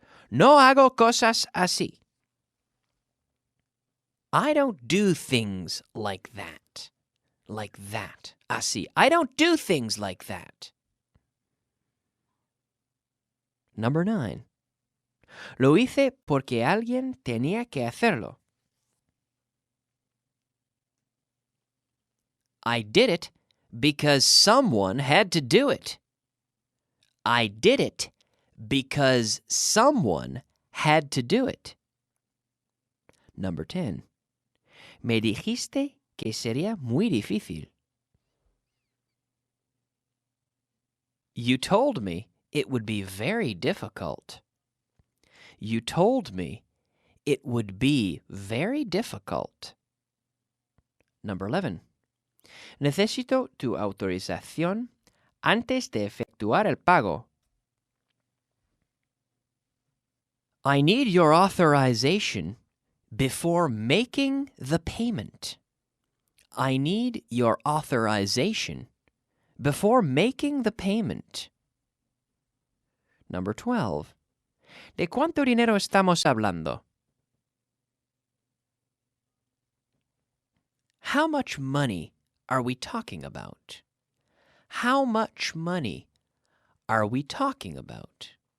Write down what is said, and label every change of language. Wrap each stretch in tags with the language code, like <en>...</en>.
<es>No hago cosas así.</es> <en>I don't do things like that. Like that. Así. I don't do things like that. Number 9.</en> <es>Lo hice porque alguien tenía que hacerlo.</es> <en>I did it because someone had to do it. I did it because someone had to do it. Number 10.</en> <es>Me dijiste que sería muy difícil.</es> <en>You told me it would be very difficult. You told me it would be very difficult. Number 11.</en> <es>Necesito tu autorización antes de efectuar el pago.</es> <en>I need your authorization before making the payment. I need your authorization before making the payment. Number 12.</en> <es>¿De cuánto dinero estamos hablando?</es> <en>How much money are we talking about? How much money are we talking about?</en>